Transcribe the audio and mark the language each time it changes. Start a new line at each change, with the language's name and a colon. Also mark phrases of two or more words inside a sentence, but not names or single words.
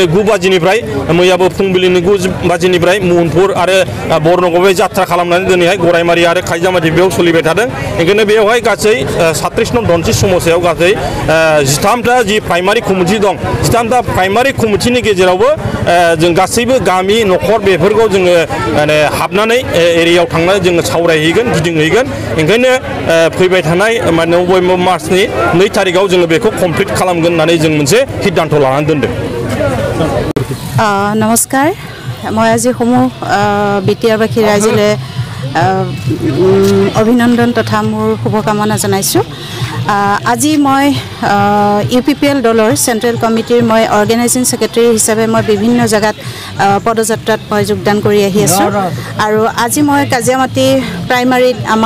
Bodo: 9 बाजिनिफ्राय मैयाबो फुंबिलिनि 9 बाजिनिफ्राय महनपुर आरो बर्नगावआव जात्रा खालामनानै दिनैहाय गरायमारि आरो खायजामारि बेयाव सोलिबाय थादों ओंखायनो बेयावहाय गासै 37 नं धोनस्रि समस्यायाव गासै 13टा जि प्राइमारि कमिटि दं 13टा प्राइमारि कमिटिनि गेजेरावबो जों गासैबो गामि न'खर बेफोरखौ जोङो माने हाबनानै एरियायाव थांनानै जोङो सावरायहैगोन गिदिंहैगोन ओंखायनो फैबाय थानाय माने नभेम्बर मार्चनि 2 तारिखआव जोङो बेखौ कमप्लिट खालामगोन होननानै जों मोनसे सिद्धांत लानानै दोनदों
Assamese: नमस्कार মই আজি সমূহ বিটিআৰবাসী ৰাইজলৈ অভিনন্দন তথা মোৰ শুভকামনা জনাইছোঁ আজি মই ইউপিপিএল দলৰ চেন্ট্ৰেল কমিটিৰ মই অৰ্গেনাইজিং সেক্ৰেটাৰী হিচাপে মই বিভিন্ন জায়গাত পদযাত্ৰাত মই যোগদান কৰি আহি আছোঁ আৰু আজি মই কাজিয়ামাটি প্ৰাইমাৰীত আমাৰ